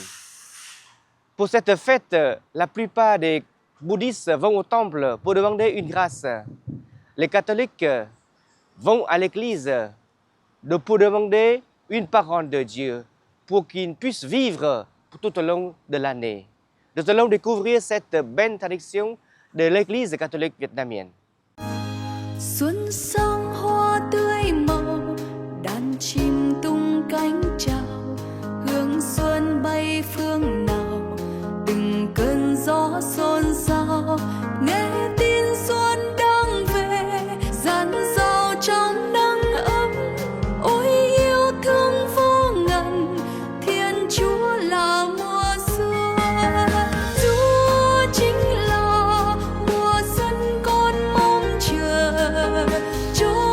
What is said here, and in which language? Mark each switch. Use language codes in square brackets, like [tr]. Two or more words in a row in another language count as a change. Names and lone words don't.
[fr] Pour cette fête, la plupart des bouddhistes vont au temple pour demander une grâce. Les catholiques vont à l'église pour demander une parole de Dieu pour qu'ils puissent vivre tout au long de l'année. Nous allons découvrir cette belle tradition de l'église catholique vietnamienne. [vi] Xuân sang hoa tươi màu, đàn chim tung cánh chào, hương xuân bay phương nào, từng cơn gió xôn xao, nghe tin xuân đang về, dàn dào trong nắng ấm, ôi yêu thương vô ngần, Thiên Chúa là mùa xuân, Chúa chính là mùa xuân con mong chờ.